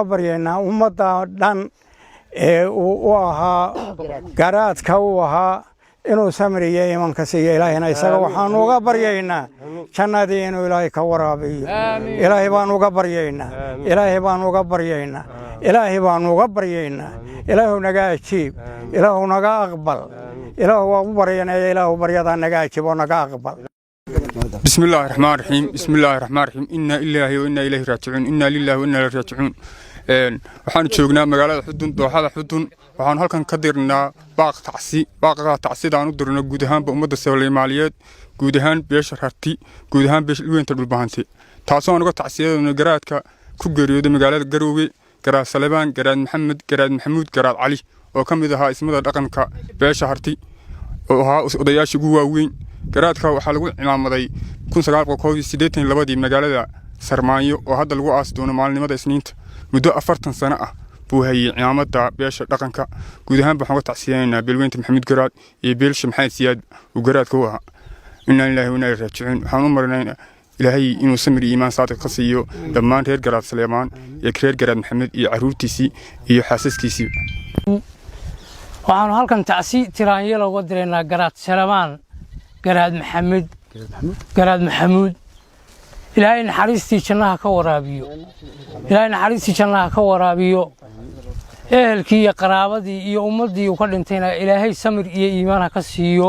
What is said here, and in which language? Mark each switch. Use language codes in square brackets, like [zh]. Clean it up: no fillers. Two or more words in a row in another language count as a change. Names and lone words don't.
[so] baryaynaa ummadda dhan ee uu ahaa garaadka u ahaa inuu samir iyo iimaan ka siiyo Ilaahayna isaga waxaan uga baryaynaa jannadii inuu Ilaahay ka waraabiyo Ilaahay baan uga baryaynaa Ilaahay baan uga baryaynaa Ilaahay baan uga baryaynaa Ilaahu naga ajiib Ilaahu naga aqbal Ilaahu waa u baryaynaa Ilaahu baryada naga ajiib oo naga aqbal [ar] بسم الله الرحمن الرحيم بسم الله الرحمن الرحيم إنا لله وإنا إليه راجعون [so] إنا لله وإنا إليه راجعون waxaan joognaa magaalada Xudun dooxada Xudun waxaan halkan ka dirnaa baaqa tacsidaan u dirno guud ahaan ummadda Soomaaliyeed guud ahaan beesha Harti guud ahaan beesha weynta dhulbahansi taasoo aan uga tacsiyadayno garaadka ku geeriyooday magaalada Garowe garaad salebaan garaad maxamed garaad maxamuud garaad cali oo ka mid ahaa ismada dhaqanka beesha harti oo ahaa odayaashii ugu waaweyn garaadka waxaa lagu cimaamaday 1982 magaalada sarmaanyo oo hadda lagu aasi doono maalinimada isniinta muddo 40 sano ah buu hayay cimaamada beesha dhaqanka guud ahaan waxaan ka tacsiyeenaa beelweynta maxamuud garaad iyo beelsha maxamed siyaad uu garaadka u ahaa [ar] إنا لله وإنا إليه راجعون [so] waxaan u marnaynaa ilaahay inuu samir iimaan saadiq ka siiyo dhammaan reer garaad Saleemaan iyo reer garaad maxamed iyo caruurtiisii iyo xaasaskiisii waxaan halkan tacsi tiraanyada uga direynaa garaad Saleemaan garaad maxamed garaad maxamuud ilaahay naxariistii jannaha ka waraabiyo ilaahay naxariistii jannaha ka waraabiyo ehelkii iyo qaraabadii iyo ummadii uu ka dhintayna ilaahay samir iyo iimaan ka siiyo